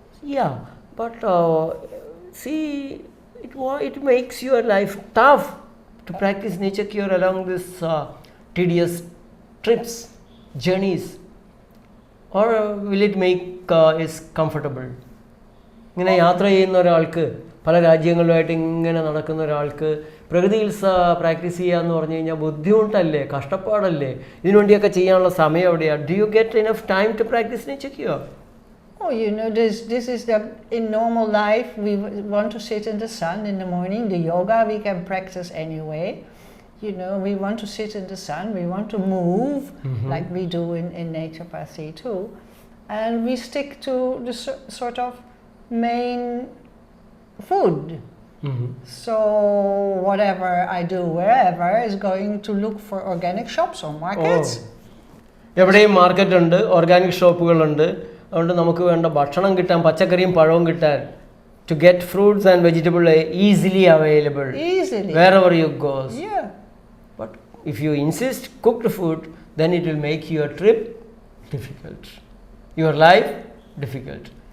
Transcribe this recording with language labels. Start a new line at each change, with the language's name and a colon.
English: Yeah, but see, it makes your life tough to practice nature cure along this tedious trips, journeys, or will it make is comfortable?
Malayalam: ഇങ്ങനെ യാത്ര ചെയ്യുന്ന ഒരാൾക്ക്, പല രാജ്യങ്ങളുമായിട്ട് ഇങ്ങനെ നടക്കുന്ന ഒരാൾക്ക് പ്രകൃതിയിൽ പ്രാക്ടീസ് ചെയ്യുക എന്ന് പറഞ്ഞു കഴിഞ്ഞാൽ ബുദ്ധിമുട്ടല്ലേ, കഷ്ടപ്പാടല്ലേ? ഇതിനുവേണ്ടിയൊക്കെ ചെയ്യാനുള്ള സമയം എവിടെയാണ്?
English: Do you get enough time to practice nature cure? Oh, this is in normal life we want to sit in the sun in the morning. The yoga we can practice anyway. We want to sit in the sun, we want to move like we do in naturopathy too. And we stick to the sort of main food. So whatever I do wherever is going to look for organic shops or markets.
Malayalam: എവിടെയും market ഉണ്ട്, organic ഷോപ്പുകളുണ്ട്. അതുകൊണ്ട് നമുക്ക് വേണ്ട ഭക്ഷണം കിട്ടാൻ, പച്ചക്കറിയും പഴവും കിട്ടാൻ,
English: to get fruits and vegetables easily available wherever you go. Yeah. But if you insist cooked food, then it will make your trip difficult, your life difficult.